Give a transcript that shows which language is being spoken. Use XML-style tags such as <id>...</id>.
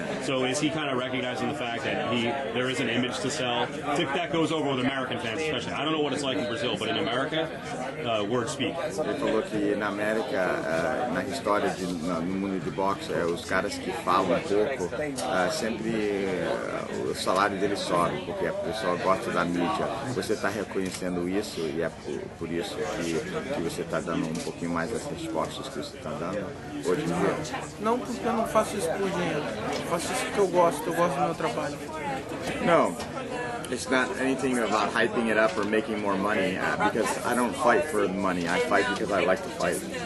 <en>So is he kind of recognizing the fact that there is an image to sell? That goes over with American fans especially. I don't know what it's like in Brazil, but in America, words speak.</en> <pt>Ele falou que na América, na história no mundo de boxe, os caras que falam um pouco, sempre o salário deles sobe, porque o pessoal gosta da mídia. Você está reconhecendo isso e é por isso que você está dando um pouquinho mais das respostas que você está dando hoje em dia? Não, porque eu não faço isso por dinheiro. Eu faço isso porque eu gosto do meu trabalho.</pt> <en>No, it's not anything about hyping it up or making more money, because I don't fight for money. I fight because I like to fight.</en>